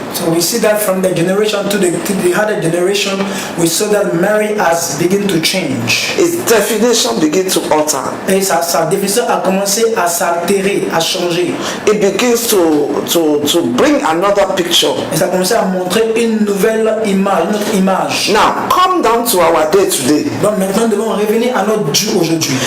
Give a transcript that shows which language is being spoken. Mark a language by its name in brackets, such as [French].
[English] So we see that from the generation to the other generation, we saw that marriage has begun to change. Its definition begins to alter. [French] Et sa définition a commencé à s'altérer, à changer. [English] It begins to bring another picture. [French] Et ça a commencé à montrer une nouvelle image, une autre image. [English] Now, come down to our day today. [French] Donc maintenant, nous devons revenir à notre Dieu aujourd'hui.